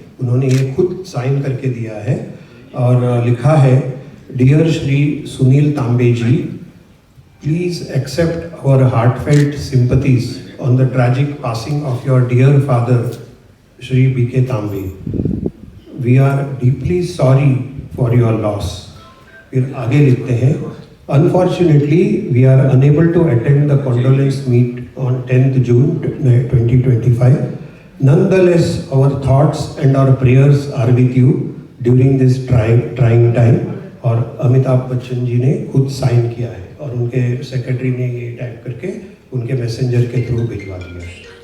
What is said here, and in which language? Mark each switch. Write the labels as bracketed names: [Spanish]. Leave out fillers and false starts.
[Hindi] उन्होंने ये खुद साइन करके दिया है और लिखा है, [English] Dear Shri Sunil Tambe ji, please accept our heartfelt sympathies on the tragic passing of your dear father Shri BK Tambe. We are deeply sorry for your loss. [Hindi] फिर आगे लिखते हैं, [English] Unfortunately we are unable to attend the condolence meet on 10th June 2025. Nonetheless, our thoughts and our prayers are with you during this trying time. [Hindi] और अमिताभ बच्चन जी ने खुद sign किया है और उनके सेक्रेटरी ने ये टाइप करके उनके मैसेंजर के थ्रू भिजवा दिया है।